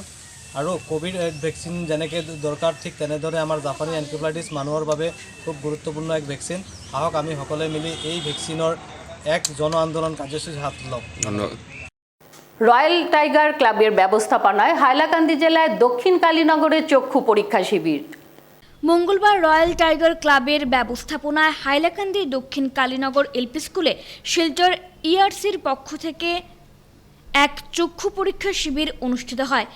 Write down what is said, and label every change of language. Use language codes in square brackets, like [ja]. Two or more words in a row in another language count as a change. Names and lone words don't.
[as] আৰু কোভিড ভেকচিন যেনেকৈ দৰকাৰ ঠিক তেনেদৰে আমাৰ জাপানী এনকেফেলাইটিছ মানুহৰ বাবে খুব গুৰুত্বপূৰ্ণ এক ভেকচিন। আহক আমি সকলোৱে মিলি এই ভেকচিনৰ এক জন আন্দোলন কাৰ্যসূচী হাত লওঁ। [bn] রয়্যাল টাইগার ক্লাবের ব্যবস্থাপনায় হাইলাকান্দি জেলায় দক্ষিণ কালীনগরে চক্ষু পরীক্ষা শিবির। মঙ্গলবার রয়্যাল টাইগার ক্লাবের ব্যবস্থাপনায় হাইলাকান্দি দক্ষিণ কালীনগর এলপি স্কুলে শিলচর ইআরসির পক্ষ থেকে এক চক্ষু পরীক্ষা শিবির অনুষ্ঠিত হয়।